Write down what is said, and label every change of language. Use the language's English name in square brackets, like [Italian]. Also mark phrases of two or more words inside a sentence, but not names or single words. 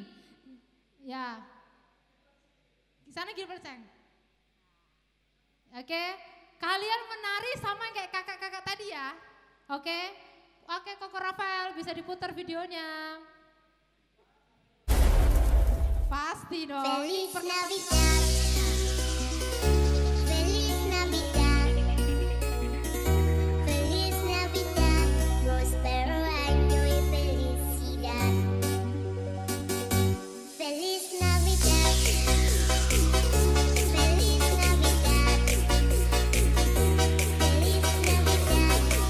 [Indonesian] Ya, di sana Gilbert Ceng. Oke, kalian menari sama kayak kakak-kakak tadi ya. Oke, Koko Rafael bisa diputar videonya. Pasti dong. [Spanish] Feliz Navidad. Feliz Navidad. Feliz Navidad. Prospero año y felicidad. Feliz Navidad. Feliz Navidad. Feliz Navidad.